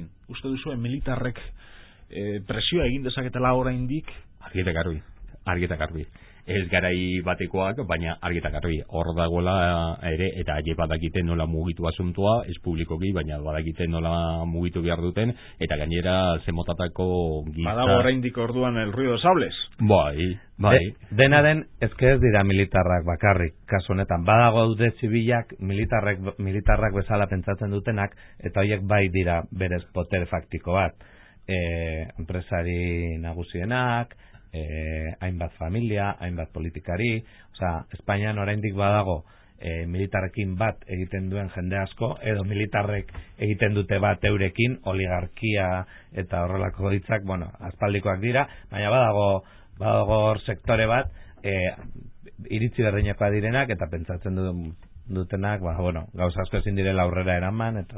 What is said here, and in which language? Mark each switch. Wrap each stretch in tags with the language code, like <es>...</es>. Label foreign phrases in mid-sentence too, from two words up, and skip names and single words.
<eu>Uste duzu militarrek presioa egin dezaketela oraindik? Argi eta garbi. Ez garai batekoak, baina argi eta garbi. Hor dagoela ere, eta aie badakite nola mugitu asuntua, ez publikoki, baina badakite nola mugitu behar duten, eta gainera zemotatako gizta... Badago oraindik orduan</eu> <es>el ruido de sables?</es> <eu>Bai. Dena den, ezke ez dira militarrak bakarrik, kasu honetan. Badago daude zibilak militarrak bezala pentsatzen dutenak, eta horiek bai dira berez potere faktiko bat. Enpresari nagusienak, hainbat familia, hainbat politikari, Espainian oraindik badago militarrekin bat egiten duen jende asko, edo militarrek egiten dute bat eurekin, oligarkia eta horrelako hitzak, aspaldikoak dira, baina badago sektore bat iritzi berdinekoa direnak eta pentsatzen dutenak, gauza asko ezin direla aurrera eraman, eta...</eu>